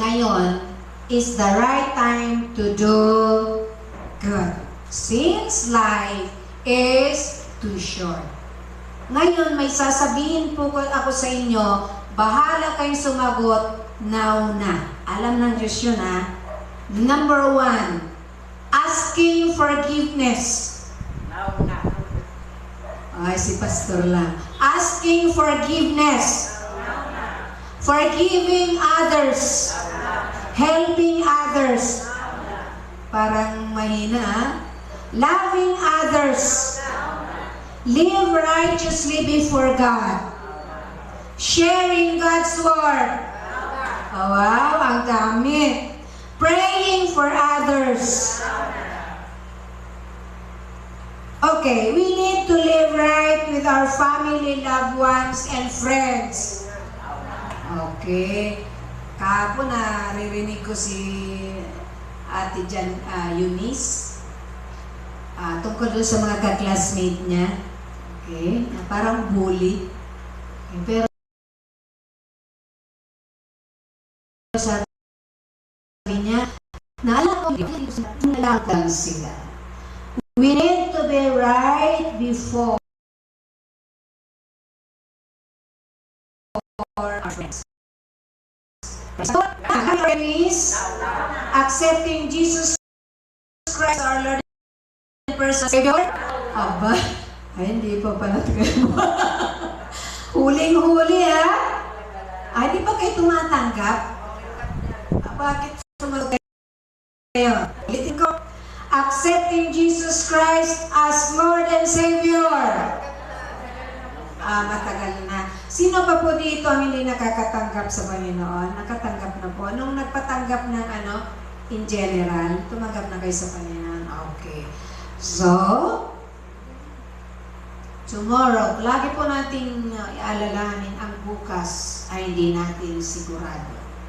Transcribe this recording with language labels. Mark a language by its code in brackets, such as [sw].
[en] Ngayon is the right time to do good. Since life is too short. [tl] Ngayon, may sasabihin po ako sa inyo, bahala kayong sumagot, now na. Alam ng Diyos yun Number 1, [en] asking forgiveness. Now na. [tl] Ay, si pastor lang. [en] Asking forgiveness. Forgiving others. Helping others. [tl] Parang mahina [en] Loving others. Live righteously before God. Sharing God's Word. Oh, wow, [tl] ang dami. [en] Praying for others. Okay, we need to live right with our family, loved ones, and friends. Okay. [tl] Kahapon naririnig ko si Ate Eunice tungkol doon sa mga ka-classmate niya. Okay. Parang bully. Okay. Pero sabi niya, naalala ko nalakang sila. [en] We need to be right before our friends. So, is accepting Jesus Christ our Lord and personal Savior. [tl] Aba, ay hindi pa pala tayo. Huling-huli Ay, di ba kayo tumatanggap? Bakit sumagot kayo? Ulitin ko. [en] Accepting Jesus Christ as Lord and Savior. [tl] Matagal na. Sino pa po dito ang hindi nakakatanggap sa Panginoon? Nakatanggap na po. Nung nagpatanggap ng in general, tumanggap na kayo sa Panginoon. Okay. So, tomorrow, lagi po nating ialalahanin ang bukas ay hindi natin sigurado.